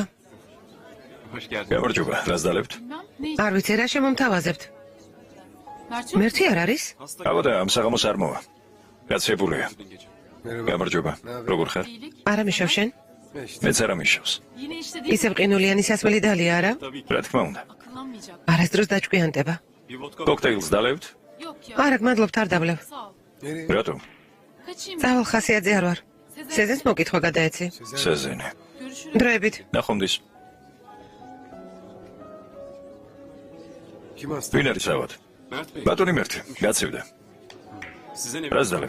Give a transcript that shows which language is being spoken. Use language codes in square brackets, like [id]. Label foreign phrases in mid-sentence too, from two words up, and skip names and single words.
[ka] გამარჯობა, რას დალებთ? [tr] bilmem ne [ka] არ ვიცი რა შემომთავაზებთ. Mert მერთი არ არის? აბა ამ საღამოს არ მოვა. გაცებულია. გამარჯობა. როგორ ხარ? არა მიშავ შენ? მეც არ ამიშავს. [tr] yine işte değil [ka] ისევ ყინულიანი სასმელი დალია არა? რა თქმა უნდა. [tr] akıllanmayacak [ka] არასდროს დაჭკვიანდება. კოქტეილს დალებთ? [tr] yok ya [ka] არა გმადლობთ არ დავლევ. [tr] sağ ol [ka] რატომ? [tr] kaçayım [ka] წავალ ხასიაძე არ ვარ. სეზენს მოკითხვა გადაეცი. სეზენი. [tr] görüşürüz [ka] დროებით. ნახვამდის. ვინ არის ავად? ბატონი მერთი, გაცივდა. რას დალებთ?